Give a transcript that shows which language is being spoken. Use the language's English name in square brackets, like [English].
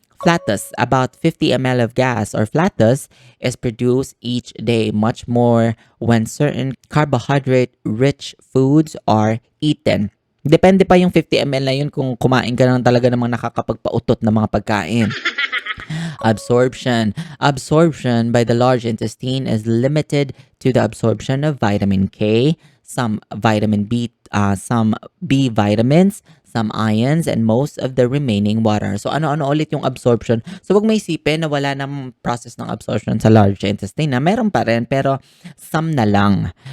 [English] Flatus, about 50 ml of gas or flatus is produced each day, much more when certain carbohydrate-rich foods are eaten. [Filipino] Depende pa yung 50 ml na yun kung kumain ka lang talaga ng mga nakakapagpautot na mga pagkain. [English] Absorption by the large intestine is limited to the absorption of vitamin K, some vitamin B, some B vitamins, some ions, and most of the remaining water. [Filipino] So ano-ano ulit yung absorption? So wag may isipin na wala namang process ng absorption sa large intestine. Na meron pa rin pero some na lang.